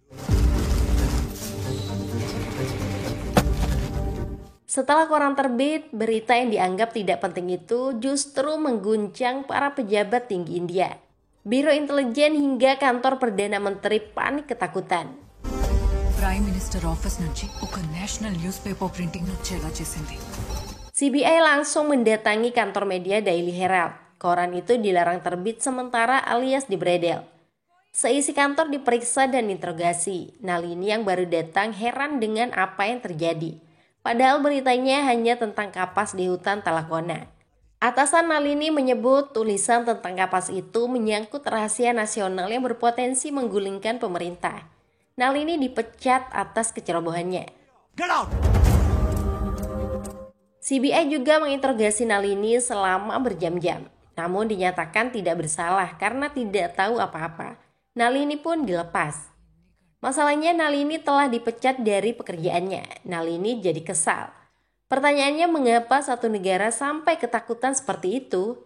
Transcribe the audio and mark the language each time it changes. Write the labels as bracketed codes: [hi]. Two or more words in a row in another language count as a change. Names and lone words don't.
[id] Setelah koran terbit, berita yang dianggap tidak penting itu justru mengguncang para pejabat tinggi India. Biro Intelijen hingga kantor Perdana Menteri panik ketakutan. [en] Prime Minister Office [te] నుంచి ఒక [en] national news paper printing [te] వచ్చేలా చేసింది. [id] CBI langsung mendatangi kantor media Daily Herald. Koran itu dilarang terbit sementara alias dibredel. Seisi kantor diperiksa dan interogasi. Nalini yang baru datang heran dengan apa yang terjadi. Padahal beritanya hanya tentang kapas di hutan Talakona. Atasan Nalini menyebut tulisan tentang kapas itu menyangkut rahasia nasional yang berpotensi menggulingkan pemerintah. Nalini dipecat atas kecerobohannya. [en] Get out! [id] CBI juga menginterogasi Nalini selama berjam-jam, namun dinyatakan tidak bersalah karena tidak tahu apa-apa. Nalini pun dilepas. Masalahnya Nalini telah dipecat dari pekerjaannya. Nalini jadi kesal. Pertanyaannya mengapa satu negara sampai ketakutan seperti itu?